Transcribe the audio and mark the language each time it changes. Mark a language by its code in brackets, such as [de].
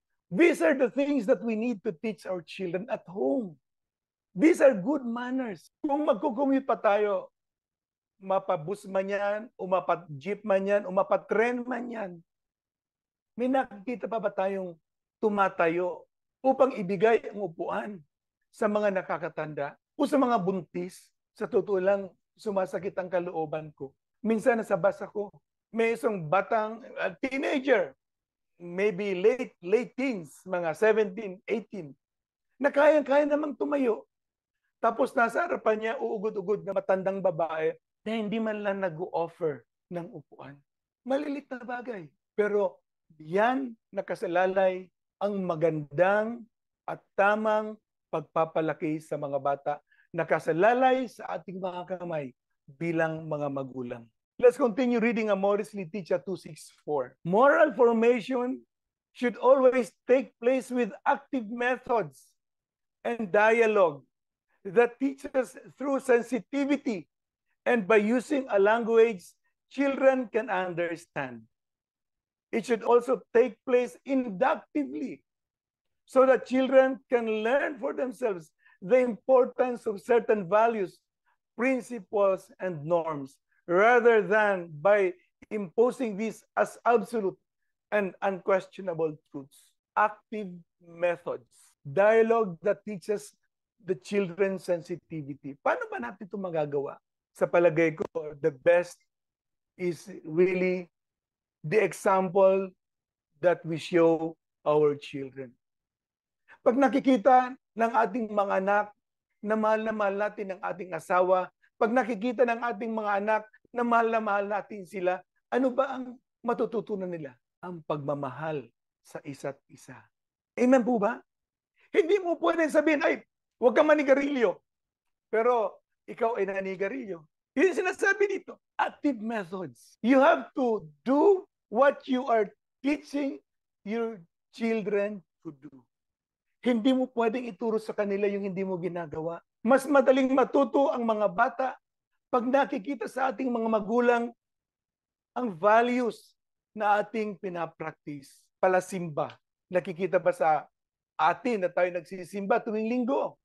[en] These are the things that we need to teach our children at home. These are good manners. [tl] Kung magkukumute pa tayo, mapabus man yan, umapat-jeep man yan, umapat-tren man yan, may nakikita pa ba tayong tumatayo upang ibigay ang upuan sa mga nakakatanda o sa mga buntis? Sa totoo lang, sumasakit ang kalooban ko. Minsan nasa bus ako, may isang batang teenager, maybe late teens, mga 17, 18, na kaya namang tumayo. Tapos nasa harapan niya, uugod-ugod na matandang babae na hindi man lang nag-o-offer ng upuan. Malilit na bagay. Pero yan nakasalalay ang magandang at tamang pagpapalaki sa mga bata. Nakasalalay sa ating mga kamay bilang mga magulang. [en] Let's continue reading Amoris Laetitia 264. Moral formation should always take place with active methods and dialogue that teaches through sensitivity and by using a language children can understand. It should also take place inductively so that children can learn for themselves the importance of certain values, principles, and norms, rather than by imposing these as absolute and unquestionable truths. Active methods, dialogue that teaches the children sensitivity. [tl] Paano ba natin ito magagawa? Sa palagay ko, [en] the best is really the example that we show our children. [tl] Pag nakikita ng ating mga anak na mahal natin ang ating asawa, pag nakikita ng ating mga anak na mahal natin sila, ano ba ang matututunan nila? Ang pagmamahal sa isa't isa. Amen po ba? Hindi mo pwedeng sabihin, ay, huwag kang manigarilyo. Pero ikaw ay nanigarilyo. Yun yung sinasabi dito, [en] active methods. You have to do what you are teaching your children to do. [tl] Hindi mo pwedeng ituro sa kanila yung hindi mo ginagawa. Mas madaling matuto ang mga bata pag nakikita sa ating mga magulang ang values na ating pinapractice. Palasimba. Nakikita ba sa atin na tayo nagsisimba tuwing linggo?